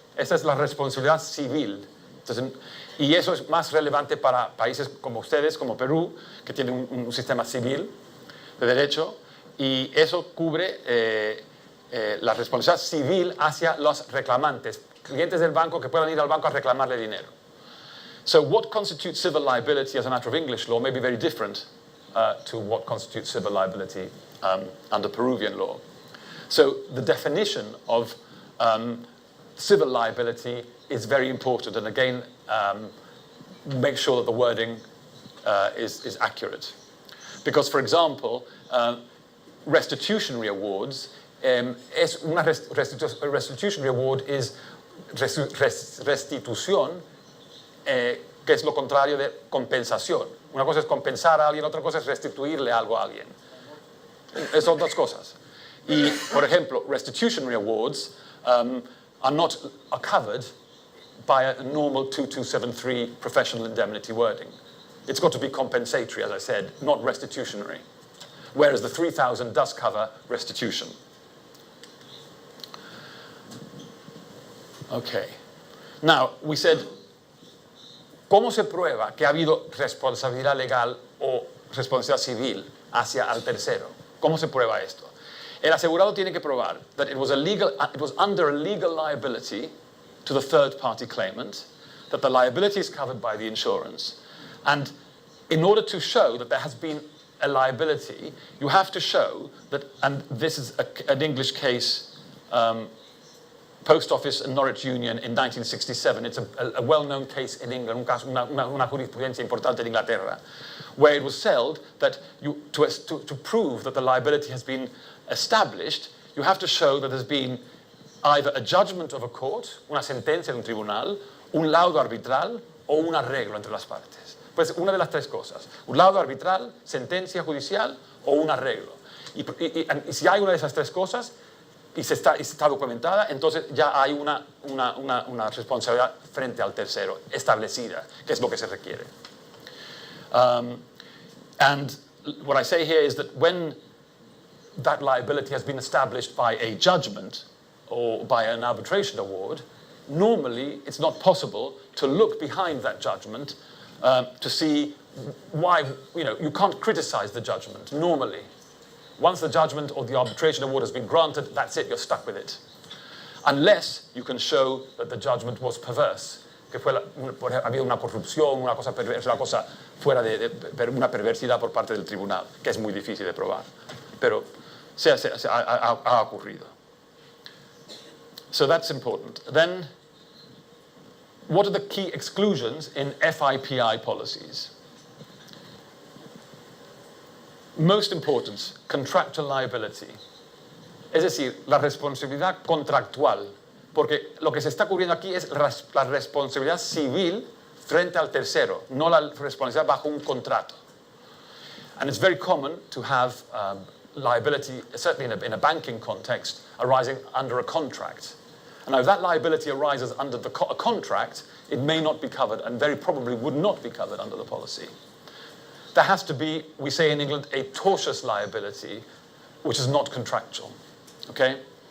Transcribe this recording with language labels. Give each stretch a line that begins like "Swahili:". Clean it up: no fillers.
Spanish: Esa es la responsabilidad civil. Entonces, y eso es más relevante para países como ustedes, como Perú, que tienen un sistema civil de derecho, y eso cubre la responsabilidad civil hacia los reclamantes, clientes del banco que puedan ir al banco a reclamarle dinero.
English: So what constitutes civil liability as a matter of English law may be very different to what constitutes civil liability under Peruvian law. So the definition of civil liability is very important, and again, make sure that the wording is accurate. Because, for example, restitutionary awards, restitutionary award is
Spanish: restitución, que es lo contrario de compensación. Una cosa es compensar a alguien, otra cosa es restituirle algo a alguien. Son dos cosas. Y, por ejemplo,
English: restitutionary awards are covered by a normal 2273 professional indemnity wording. It's got to be compensatory, as I said, not restitutionary. Whereas the 3000 does cover restitution. Okay. Now, we said,
Spanish: ¿cómo se prueba que ha habido responsabilidad legal o responsabilidad civil hacia al tercero? ¿Cómo se prueba esto? El asegurado tiene que probar
English: that it was under a legal liability to the third-party claimant, that the liability is covered by the insurance. And in order to show that there has been a liability, you have to show that, and this is an English case, Post Office and Norwich Union in 1967. It's a well-known case in England,
Spanish: una jurisprudencia importante en Inglaterra,
English: where it was held that to prove that the liability has been established, you have to show that there's been either a judgment of a court,
Spanish: una sentencia de un tribunal, un laudo arbitral o un arreglo entre las partes. Pues una de las tres cosas, un laudo arbitral, sentencia judicial o un arreglo. Y si hay una de esas tres cosas y está documentada, entonces ya hay una responsabilidad frente al tercero establecida, que es lo que se requiere.
English: And what I say here is that when that liability has been established by a judgment or by an arbitration award, normally it's not possible to look behind that judgment to see why, you can't criticize the judgment normally. Once the judgment or the arbitration award has been granted, that's it, you're stuck with it. Unless you can show that the judgment was perverse,
Spanish: que había una corrupción, una cosa perversa, una cosa fuera de una perversidad por parte del tribunal, que es muy difícil de probar. Pero ha ocurrido.
English: So that's important. Then, what are the key exclusions in FIPI policies? Most important, contractual liability.
Spanish: Es decir, la responsabilidad contractual. Porque lo que se está cubriendo aquí es la responsabilidad civil frente al tercero, no la responsabilidad bajo un contrato.
English: And it's very common to have liability, certainly in a banking context, arising under a contract. And if that liability arises under a contract, it may not be covered and very probably would not be covered under the policy. There has to be, we say in England, a tortious liability, which is not contractual. Okay?